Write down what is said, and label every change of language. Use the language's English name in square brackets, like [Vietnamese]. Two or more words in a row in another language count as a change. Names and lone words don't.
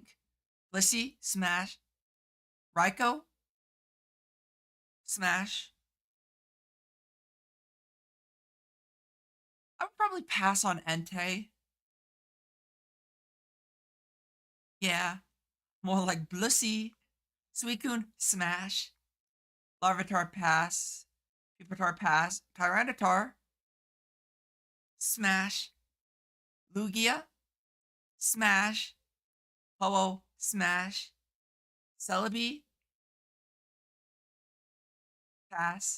[English] Blissey, smash. Raikou, smash. I would probably pass on Entei. Yeah. More like Blissey. Suicune, smash. Larvitar, pass. Pupitar, pass. Tyranitar, smash. Lugia, smash. Ho-Oh, smash. Celebi, pass.